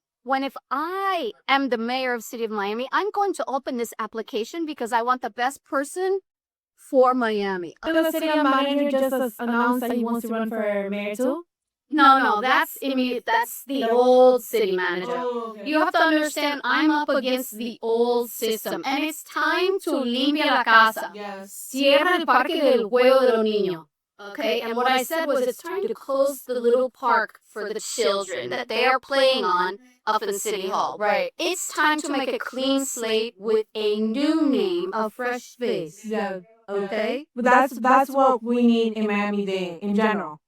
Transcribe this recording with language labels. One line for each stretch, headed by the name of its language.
English: When if I am the mayor of City of Miami, I'm going to open this application because I want the best person for Miami. The city manager just announced that he wants to run for mayor too? No, that's the old city manager. You have to understand, I'm up against the old system, and it's time to
Spanish: limpia la casa.
English: Yes.
Spanish: Cierra el parque del juego de los niños.
English: Okay, and what I said was it's time to close the little park for the children that they are playing on up in City Hall. Right. It's time to make a clean slate with a new name, a fresh face. Yeah. Okay? But that's what we need in Miami-Dade in general.